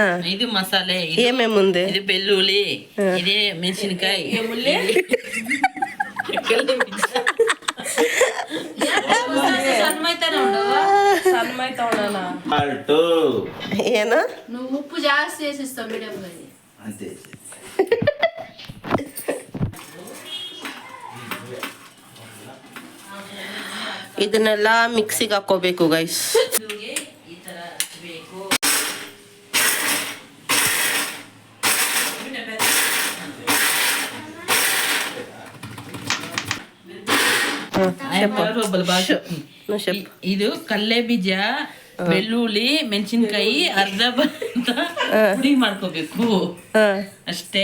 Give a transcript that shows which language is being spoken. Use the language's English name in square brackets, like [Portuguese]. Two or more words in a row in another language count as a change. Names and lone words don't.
[Kannada] ಇದು ಮಸಾಲೆ, ಏಮೆ ಮುಂದೆ ಇದು ಬೆಳ್ಳುಳ್ಳಿ, ಇದೇ ಮೆಣಸಿನಕಾಯಿ, ಏನ ಉಪ್ಪು ಜಾಸ್ತಿ [Telugu] వేసిస్తాం మేడం అంతే. [Kannada] ಇದನ್ನೆಲ್ಲ ಮಿಕ್ಸಿಗೆ ಹಾಕೋಬೇಕು ಗೈಸ್. ಇದು ಕಲ್ಲೆ ಬೀಜ, ಬೆಳ್ಳುಳ್ಳಿ, ಮೆಣಸಿನ್ಕಾಯಿ ಅರ್ಧ ಪುಡಿ ಮಾಡ್ಕೋಬೇಕು ಅಷ್ಟೇ.